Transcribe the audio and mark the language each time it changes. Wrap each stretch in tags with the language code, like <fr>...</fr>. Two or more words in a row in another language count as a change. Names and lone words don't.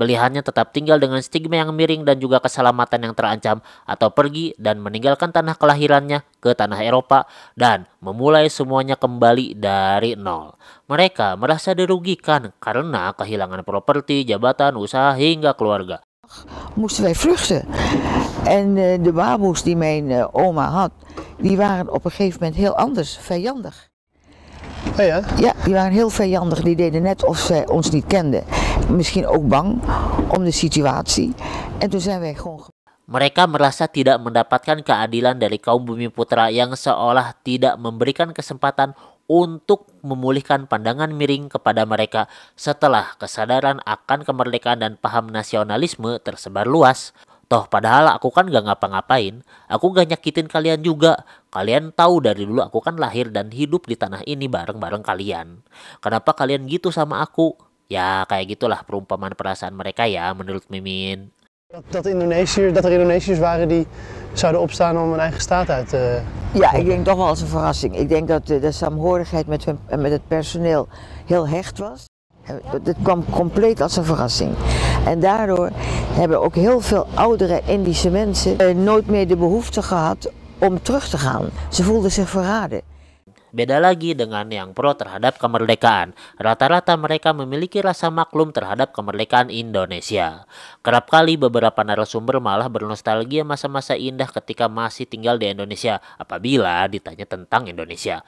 <id>Pilihannya tetap tinggal dengan stigma yang miring dan juga keselamatan yang terancam, atau pergi dan meninggalkan tanah kelahirannya ke tanah Eropa dan memulai semuanya kembali dari nol. Mereka merasa dirugikan karena kehilangan properti, jabatan, usaha hingga keluarga.</id> <nl>Moesten wij vluchten. En de baboes die mijn oma had, die waren op een gegeven moment heel anders, vijandig. Oh ja? Ja, die waren heel vijandig. Die deden net of zij ons niet kenden. Misschien ook bang om de situatie. En toen zijn wij gewoon...</nl> <id>Mereka merasa tidak mendapatkan keadilan dari kaum Bumi Putra yang seolah tidak memberikan kesempatan untuk memulihkan pandangan miring kepada mereka setelah kesadaran akan kemerdekaan dan paham nasionalisme tersebar luas. Toh padahal aku kan gak ngapa-ngapain, aku gak nyakitin kalian juga. Kalian tahu dari dulu aku kan lahir dan hidup di tanah ini bareng-bareng kalian. Kenapa kalian gitu sama aku? Ya kayak gitulah perumpamaan perasaan mereka ya menurut Mimin.</id> <nl>Dat er Indonesiërs waren die zouden opstaan om een eigen staat uit te... Ja, ik denk toch wel als een verrassing. Ik denk dat de saamhorigheid met het personeel heel hecht was. Het kwam compleet als een verrassing. En daardoor hebben ook heel veel oudere Indische mensen nooit meer de behoefte gehad om terug te gaan. Ze voelden zich verraden.</nl> <id>Beda lagi dengan yang pro terhadap kemerdekaan. Rata-rata mereka memiliki rasa maklum terhadap kemerdekaan Indonesia. Kerap kali beberapa narasumber malah bernostalgia masa-masa indah ketika masih tinggal di Indonesia apabila ditanya tentang Indonesia.</id>